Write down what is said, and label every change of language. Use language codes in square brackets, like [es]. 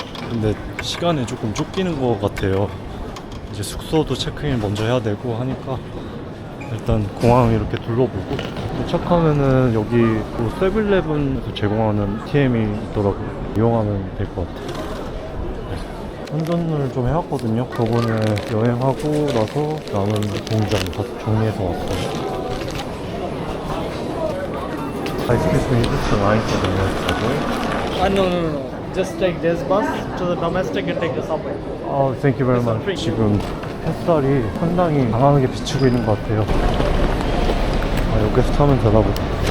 [ko] 근데 시간이 조금 쫓기는 것 같아요. 이제 숙소도 체크인 먼저 해야 되고 하니까 일단 공항 이렇게 둘러보고 도착하면은 여기 또 세븐일레븐에서 제공하는 ATM이 있더라고요. 이용하면 될 것 같아요. 환전을 좀 해왔거든요. 저번에 여행하고 나서 남은 공장 다 정리해서 왔어요. [en] Excuse me, this is the line for the next subway. No. Just take this bus to the domestic and take the subway. Oh, thank you very much. [ko] 지금 햇살이 상당히 강하게 비치고 있는 것 같아요. 아, 여기서 타면 되나 보다.